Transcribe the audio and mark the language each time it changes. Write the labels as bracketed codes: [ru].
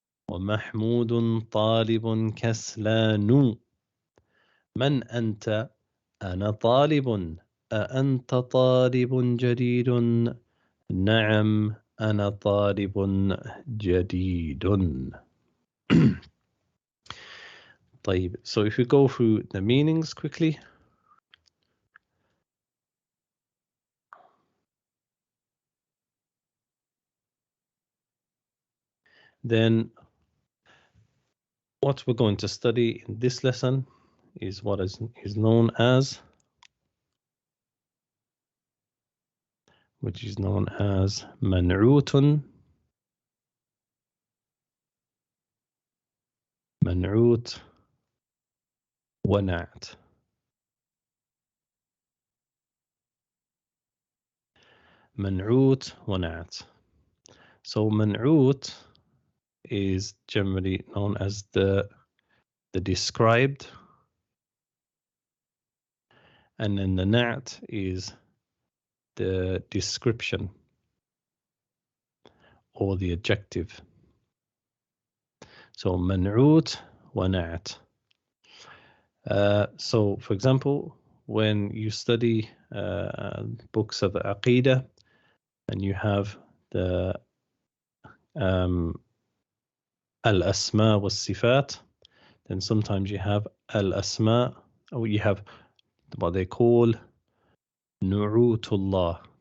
[ar] ومحمود طالب كسلان. من أنت؟ أنا طالب. أأنت طالب جديد؟ نعم أنا طالب جديد. طيب, [en] so if we go through the meanings quickly. Then what we're going to study in this lesson is what is known as, which is known as [ar] منعوت, منعوت ونعت. منعوت ونعت. [en] So منعوت is generally known as the described, and then the na'at is the description or the adjective. So [ar] منعوت ونعت. [en] So for example, when you study books of Aqidah and you have the al-asma was sifat, then sometimes you have al-asma, or you have what they call nu'utullah.